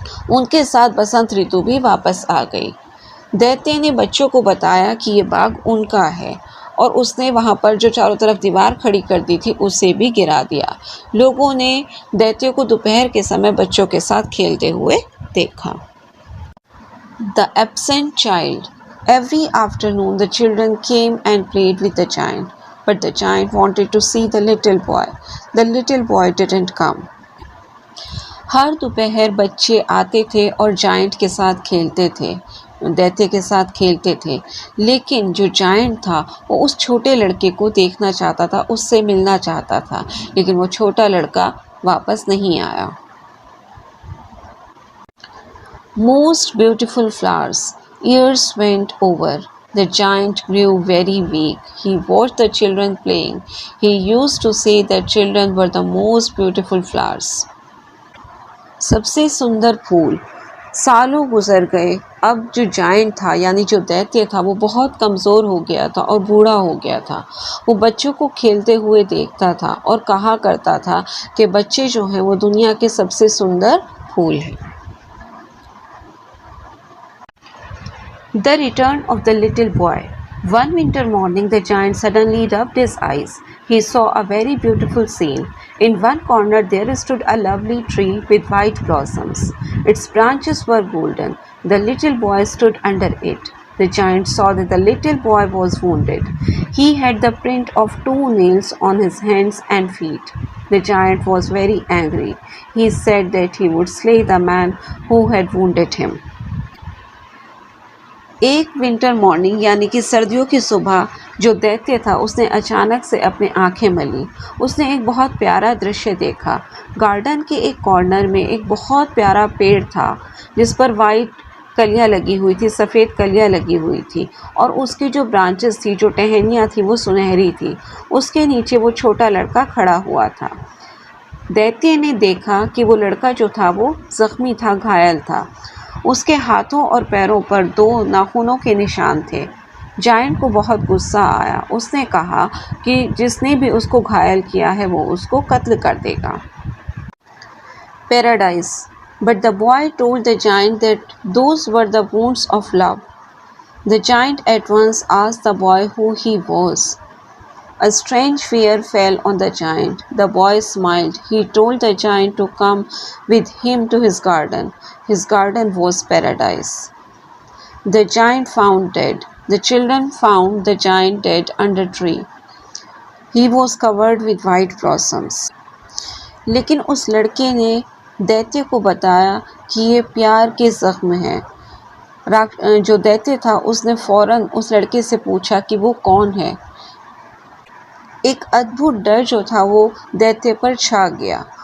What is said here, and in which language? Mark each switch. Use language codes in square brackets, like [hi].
[hi] उनके साथ बसंत ऋतु भी वापस आ गई। दैत्य ने बच्चों को बताया कि ये बाग उनका है और उसने वहाँ पर जो चारों तरफ दीवार खड़ी कर दी थी उसे भी गिरा दिया। लोगों ने दैत्य को दोपहर के समय बच्चों के साथ खेलते हुए देखा। [en] The absent child. Every afternoon the children came and played with the giant, but the giant wanted to see the little boy. The little boy didn't come. [hi] हर दोपहर बच्चे आते थे और जायंट के साथ खेलते थे, दैत्य के साथ खेलते थे, लेकिन जो जायंट था वो उस छोटे लड़के को देखना चाहता था, उससे मिलना चाहता था, लेकिन वो छोटा लड़का वापस नहीं आया। [en] Most beautiful flowers. Years went over. The giant grew very weak. He watched the children playing. He used to say that children were the most beautiful flowers. [hi] सबसे सुंदर फूल। सालों गुजर गए। अब जो जायंट था यानी जो दैत्य था वो बहुत कमज़ोर हो गया था और बूढ़ा हो गया था। वो बच्चों को खेलते हुए देखता था और कहा करता था कि बच्चे जो हैं वो दुनिया के सबसे सुंदर फूल हैं। [en] The return of the little boy. One winter morning, the giant suddenly rubbed his eyes. He saw a very beautiful scene. In one corner, there stood a lovely tree with white blossoms. Its branches were golden. The little boy stood under it. The giant saw that the little boy was wounded. He had the print of 2 nails on his hands and feet. The giant was very angry. He said that he would slay the man who had wounded him. [hi] एक winter morning यानी कि सर्दियों की सुबह जो दैत्य था उसने अचानक से अपनी आंखें मली। उसने एक बहुत प्यारा दृश्य देखा। गार्डन के एक कॉर्नर में एक बहुत प्यारा पेड़ था जिस पर वाइट कलियां लगी हुई थी, सफ़ेद कलियां लगी हुई थी और उसकी जो ब्रांचेस थी, जो टहनियाँ थी वो सुनहरी थी। उसके नीचे वो छोटा लड़का खड़ा हुआ था। दैत्य ने देखा कि वो लड़का जो था वो ज़ख्मी था, घायल था। उसके हाथों और पैरों पर 2 नाखूनों के निशान थे। जायंट को बहुत गुस्सा आया। उसने कहा कि जिसने भी उसको घायल किया है वो उसको कत्ल कर देगा। [en] Paradise. But the boy told the giant that those were the wounds of love. The giant at once asked the boy who he was. A strange fear fell on the giant. The boy smiled. He told the giant to come with him to his garden. His garden was paradise. The giant found dead. The children found the giant dead under a tree. He was covered with white blossoms. [hi] लेकिन उस लड़के ने दैत्य को बताया कि ये प्यार के ज़ख्म हैं। जो दैत्य था उसने फ़ौरन उस लड़के से पूछा कि वो कौन है। एक अद्भुत डर जो था वो दैत्य पर छा गया।